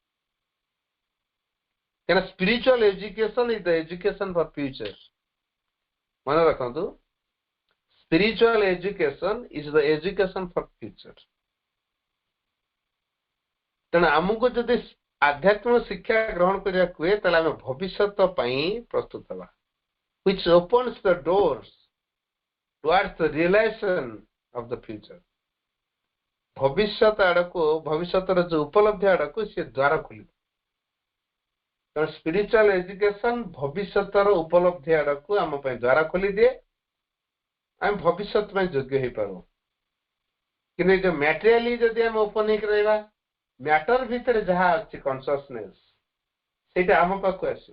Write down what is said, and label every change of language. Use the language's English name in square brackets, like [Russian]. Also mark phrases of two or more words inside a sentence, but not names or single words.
[English] କାରଣ spiritual education is the education for future. [Odia] ମନେ ରଖନ୍ତୁ, [English] spiritual education is the education for future. [Odia] ତେଣୁ ଆମକୁ ଯଦି ଆଧ୍ୟାତ୍ମିକ ଶିକ୍ଷା ଗ୍ରହଣ କରିବାକୁ ହୁଏ ତାହେଲେ ଆମେ ଭବିଷ୍ୟତ ପାଇଁ ପ୍ରସ୍ତୁତ ହେବା, [English] which opens the doors towards the realization of the future। [Odia] ଭବିଷ୍ୟତ ଆଡକୁ, ଭବିଷ୍ୟତର ଯୋଉ ଉପଲବ୍ଧି ଆଡକୁ ସେ ଦ୍ୱାର ଖୋଲିବ। ତେଣୁ [English] spiritual education [Odia] ଭବିଷ୍ୟତର ଉପଲବ୍ଧି ଆଡକୁ ଆମ ପାଇଁ ଦ୍ୱାର ଖୋଲିଦିଏ, ଆମେ ଭବିଷ୍ୟତ ପାଇଁ ଯୋଗ୍ୟ ହେଇପାରୁ। କିନ୍ତୁ ଏଇ ଯୋଉ ମ୍ୟାଟେରିଆଲି ଯଦି ଆମେ ଓପନ ହେଇକି ରହିବା, ମ୍ୟାଟର ଭିତରେ ଯାହା ଅଛି କନସିୟସନେସ ସେଇଟା ଆମ ପାଖକୁ ଆସିବ।